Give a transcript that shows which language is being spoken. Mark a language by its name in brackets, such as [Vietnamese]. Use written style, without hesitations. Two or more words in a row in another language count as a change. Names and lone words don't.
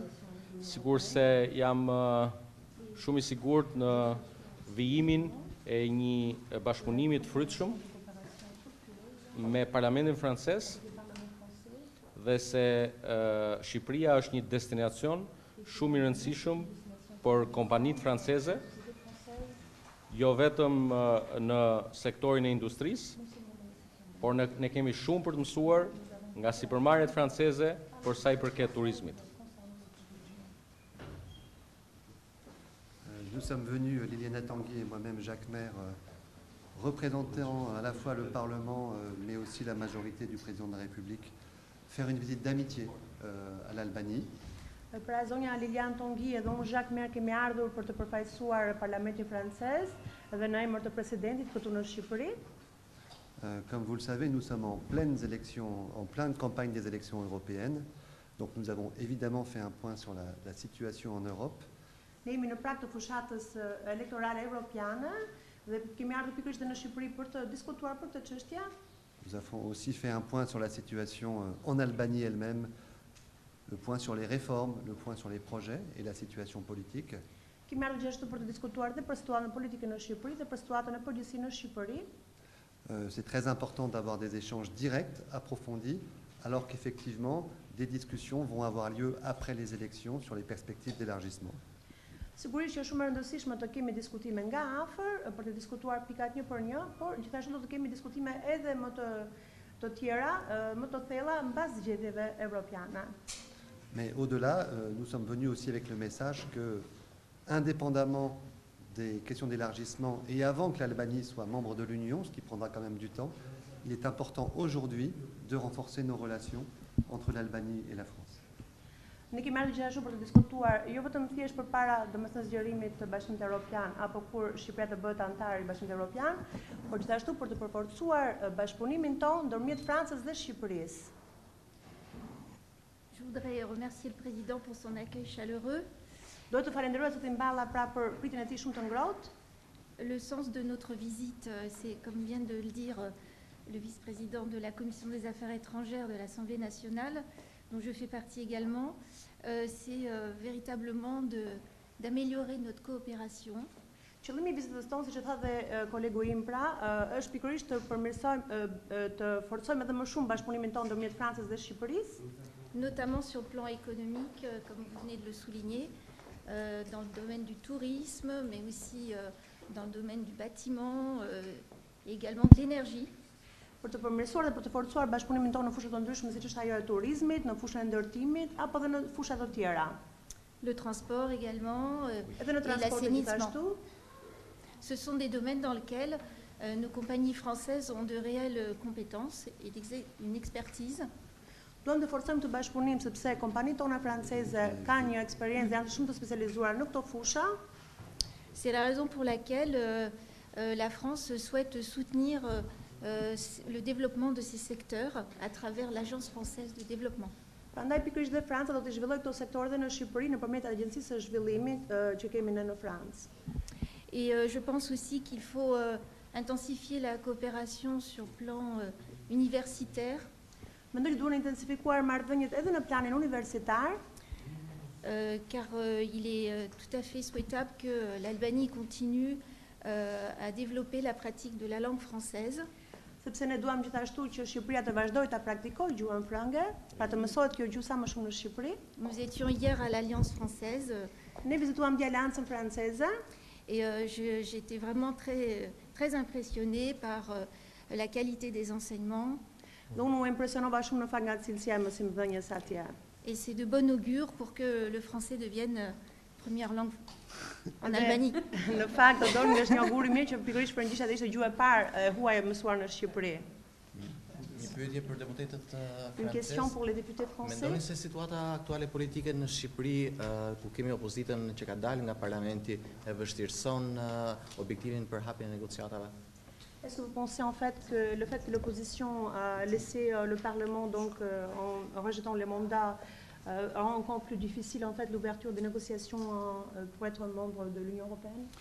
[Albanian] Sigur se jam shumë i sigurt në vijimin e një bashkëpunimi të frytshëm me Parlamentin francez dhe se Shqipëria është një destinacion shumë i rëndësishëm për kompanitë franceze, jo vetëm në sektorin e industrisë, por ne kemi shumë për të mësuar nga sipërmarrjet franceze për sa i përket turizmit. [French] Nous sommes venus, Liliana Tanguy et moi-même, Jacques Maire, représentant à la fois le Parlement, mais aussi la majorité du président de la République, faire une visite d'amitié à l'Albanie. [Albanian] Pra zonja Lilian Tongi edhe unë Jacques Maire kemi ardhur për të përfaqësuar Parlamentin francez dhe në emër të presidentit këtu në Shqipëri. [French] Comme vous le savez, nous sommes en pleines élections, en pleine campagne des élections européennes. Donc nous avons évidemment fait un point sur la situation en Europe. [Albanian] Ne jemi në prag të fushatës elektorale europiane dhe kemi ardhur pikërisht në Shqipëri për të diskutuar për këtë çështje. [French] Nous avons aussi fait un point sur la situation en Albanie elle-même, le point sur les réformes, le point sur les projets et la situation politique. [Albanian] Kemi ardhur gjithashtu për të diskutuar dhe për situatën politike në Shqipëri dhe për situatën e përgjithësisë në Shqipëri. [French] C'est très important d'avoir des échanges directs, approfondis, alors qu'effectivement, des discussions vont avoir lieu après les élections sur les perspectives d'élargissement. [Albanian] Sigurisht që është shumë e rëndësishme të kemi diskutime nga afër për të diskutuar pikat një për një, por gjithashtu do të kemi diskutime edhe më të tjera, më të thella mbas zgjedhjeve evropiane. [French] Mais au-delà, nous sommes venus aussi avec le message que, indépendamment des questions d'élargissement et avant que l'Albanie soit membre de l'Union, ce qui prendra quand même du temps, il est important aujourd'hui de renforcer nos relations entre l'Albanie et la France. [Albanian] Ne kemi ardhur gjithashtu për të diskutuar jo vetëm thjesht përpara domethënë zgjerimit të Bashkimit Evropian apo kur Shqipëria të bëhet antar i Bashkimit Evropian, por gjithashtu për të përforcuar bashkëpunimin tonë ndërmjet Francës dhe Shqipërisë. [French] Je voudrais remercier le président pour son accueil chaleureux. [Albanian] Do të falenderoj zotin Balla pra për pritjen e tij shumë të ngrohtë. [French] Le sens de notre visite, c'est comme vient de le dire le vice-président de la Commission des Affaires étrangères de l'Assemblée nationale, dont je fais partie également, c'est véritablement d'améliorer notre coopération. [Albanian] Qëllimi i vizitës tonë, siç e tha dhe kolegu im pra, është pikërisht të përmirësojmë, të forcojmë edhe më shumë bashkëpunimin tonë ndërmjet Francës dhe Shqipërisë. [French] Notamment sur le plan économique, comme vous venez de le souligner, dans le domaine du tourisme, mais aussi dans le domaine du bâtiment et également de l'énergie. [Albanian] Për të përmirësuar dhe për të forcuar bashkëpunimin tonë në fushat të ndryshme siç është ajo e turizmit, në fushën e ndërtimit apo edhe në fusha të tjera. [French] Le transport également et l'assainissement. Ce sont des domaines dans lesquels nos compagnies françaises ont de réelles compétences et une expertise. [Albanian] Duam të forcojmë të bashkëpunim sepse kompanitë tona franceze kanë një eksperiencë, janë shumë të specializuar në këto fusha. [French] C'est la raison pour laquelle la France souhaite soutenir le développement de ces secteurs à travers l'Agence française de développement. [Albanian] Prandaj pikërisht dhe Franca do të zhvillojë këto sektore dhe në Shqipëri nëpërmjet agjencisë së zhvillimit që kemi ne në Francë. [French] Et je pense aussi qu'il faut intensifier la coopération sur plan universitaire. [Albanian] Mendoj që duhen intensifikuar marrëdhëniet edhe në planin universitar. [French] Car il est tout à fait souhaitable que l'Albanie continue à développer la pratique de la langue française. [Albanian] sepse ne duam gjithashtu që Shqipëria të vazhdojë ta praktikojë gjuhën frënge, pra të mësohet kjo gjuhë sa më shumë në Shqipëri. [French] Nous étions hier à l'Alliance française [Albanian] Ne vizituam dje Aleancën Franceze [French] et j'étais vraiment très impressionnée par la qualité des enseignements. [Albanian] dhe unë u impresionova shumë në fakt nga cilësia e mësimdhënies atje. [French] Et c'est de bon augure pour que le français devienne première langue en Albanie. [Albanian] Në fakt, do nga është një augur i mirë që pikërisht frëngjishtja ishte gjuhë e parë e huaj e mësuar në Shqipëri. Një pyetje për deputetët [French] Une question [Albanian] francez. [French] pour les députés français. [Albanian] Mendoni se situata aktuale politike në Shqipëri, ku kemi opozitën që ka dalë nga parlamenti, e vështirëson objektivin për hapjen e negociatave? [French] Est-ce que vous pensez en fait que le fait que l'opposition a laissé le Parlement donc en rejetant les mandats rend encore plus difficile en fait l'ouverture des négociations pour être membre de l'Union européenne?